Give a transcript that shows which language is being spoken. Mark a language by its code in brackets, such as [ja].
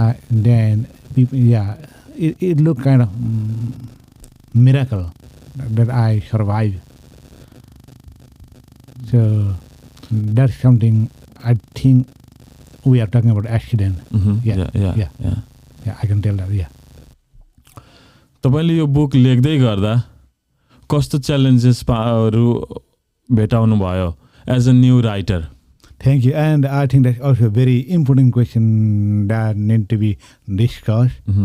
[en] Then people, it looked kind of miracle that I survived. So that's something I think we are talking about accident. Yeah, I can tell that. Yeah. [ne] तपाईले यो book लेख्दै गर्दा कस्तो च्यालेन्जेसहरु भेटाउनु भयो [en] as a new writer? Thank you. And I think that's also a very important question that need to be discussed.